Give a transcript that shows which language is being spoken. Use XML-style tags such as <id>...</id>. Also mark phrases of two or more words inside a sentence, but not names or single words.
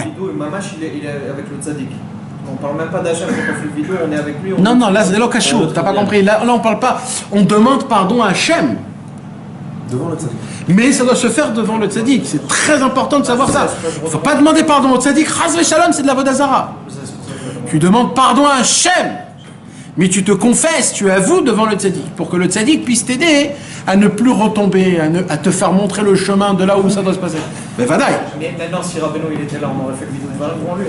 <fr>Le Mamash, il est avec le tzaddik. On parle même pas d'Hachem quand on fait le vidéo, on est avec lui. Non, non, là, c'est l'occasion. T'as pas compris. Là, on parle pas. On demande pardon à Hachem. Devant le tzaddik. Mais ça doit se faire devant le tzaddik. C'est très important de savoir ça. Il ne faut pas demander pardon au tzaddik.</fr> <he>חס ושלום,</he> <fr>c'est de la vodazara. Tu demandes pardon à Hachem. Mais tu te confesses, tu avoues devant le tzaddik. Pour que le tzaddik puisse t'aider à ne plus retomber, à te faire montrer le chemin de là où ça doit se passer. Mais vadaï. Mais maintenant, si Rabbeinu il était là, on aurait fait le vidéo devant lui.</fr>